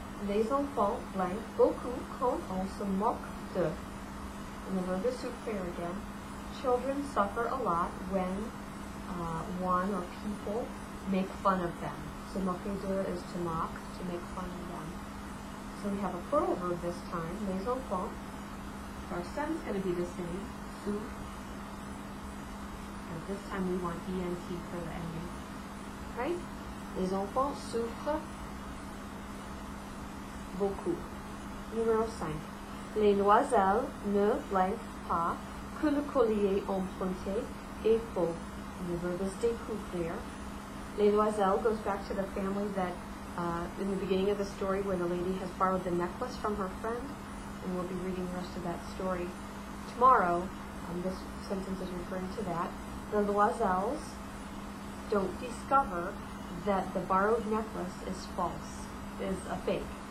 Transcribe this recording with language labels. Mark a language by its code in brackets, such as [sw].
[fr] Les enfants, blank, beaucoup, quand on se moque de. [en] And the verb is souffrir again. Children suffer a lot when one or people make fun of them. Se moquer de is to mock, to make fun of them. So we have a plural verb this time, les enfants. Our stem is going to be the same, souffre. But this time we want ENT for the ending. Right? [fr] Les enfants souffrent beaucoup. Numéro 5. Les demoiselles ne blank pas que le collier emprunté est faux. [en] The verb is découvrir. Les Loiselles goes back to the family that in the beginning of the story where the lady has borrowed the necklace from her friend, and we'll be reading the rest of that story tomorrow. This sentence is referring to that. The Loiselles don't discover that the borrowed necklace is false, is a fake.